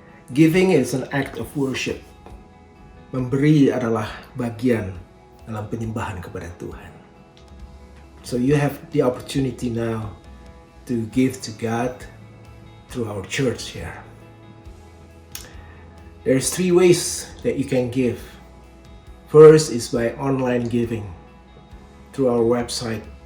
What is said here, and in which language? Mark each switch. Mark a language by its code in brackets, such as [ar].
[en] Giving is an act of worship. [id] Memberi adalah bagian dalam penyembahan kepada Tuhan. [en] So you have the opportunity now to give to God through our church here. There's 3 ways that you can give. First is by online giving through our website.